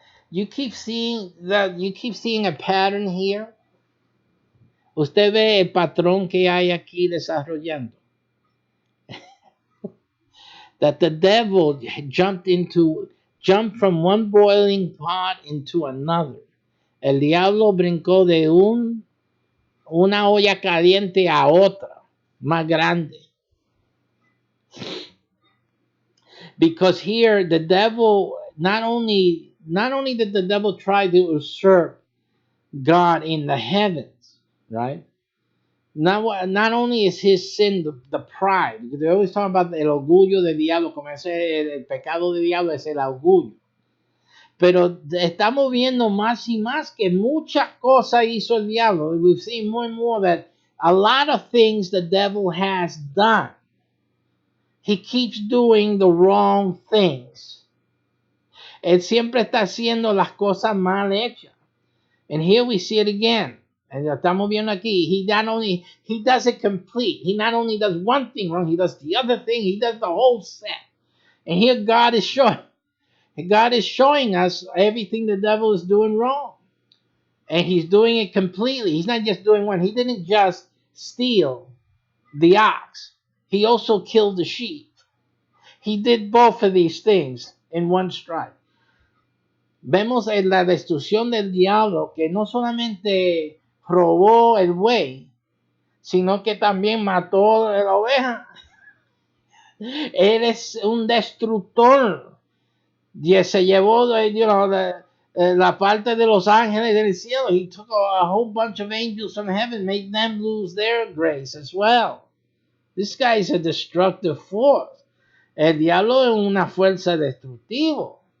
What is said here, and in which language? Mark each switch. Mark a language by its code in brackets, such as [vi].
[en] You keep seeing a pattern here. [es] Usted ve el patrón que hay aquí desarrollando. [en] That the devil jumped from one boiling pot into another. [es] El diablo brincó de una olla caliente a otra, más grande. [en] Because here the devil not only did the devil try to usurp God in the heavens, right? Not only is his sin the pride, because they always talk about [es] el orgullo del diablo, como el pecado del diablo es el orgullo. Pero estamos viendo más y más que muchas cosas hizo el diablo. [en] We've seen more and more that a lot of things the devil has done. He keeps doing the wrong things. [es] Él siempre está haciendo las cosas mal hechas. [en] And here we see it again. And [es] estamos viendo aquí, [en] he does it complete. He not only does one thing wrong, he does the other thing, he does the whole set. And here God is showing us everything the devil is doing wrong. And he's doing it completely. He's not just doing one. He didn't just steal the ox. He also killed the sheep. He did both of these things in one strike. [es] Vemos en la destrucción del diablo que no solamente robó el buey, sino que también mató a la oveja. Él es un destructor. Y se llevó La parte de los ángeles del cielo. [en] He took a whole bunch of angels from heaven, made them lose their grace as well. This guy is a destructive force. [es] El diablo es una fuerza destructiva.